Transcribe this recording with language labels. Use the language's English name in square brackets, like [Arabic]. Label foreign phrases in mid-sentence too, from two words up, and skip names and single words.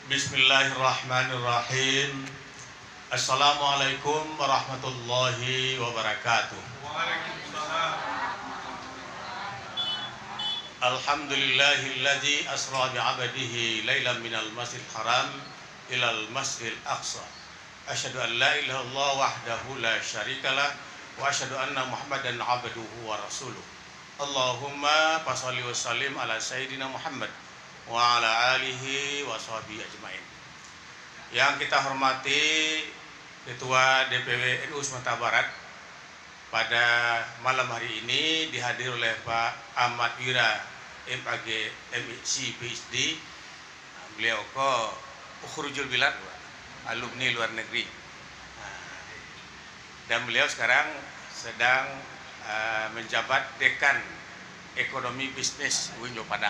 [Arabic] بسم الله الرحمن الرحيم. السلام عليكم ورحمة الله وبركاته. Waalaikumsalam. الحمد لله الذي أسرى بعبده ليلا من المسجد الحرام إلى المسجد الأقصى. أشهد أن لا إله إلا الله وحده لا شريك له وأشهد أن محمدا عبده ورسوله. اللهم فصل وسلم على سيدنا محمد وعلى آله وصحبه أجمعين. [Indonesian] Yang kita hormati Ketua DPW NU Sumatera Barat, pada malam hari ini dihadiri oleh Pak Ahmad Wira MAG MSc PhD. Beliau [Arabic] أخرج البلاد, [Indonesian] alumni luar negeri, dan beliau sekarang sedang menjabat Dekan Ekonomi Bisnis UIN Padang.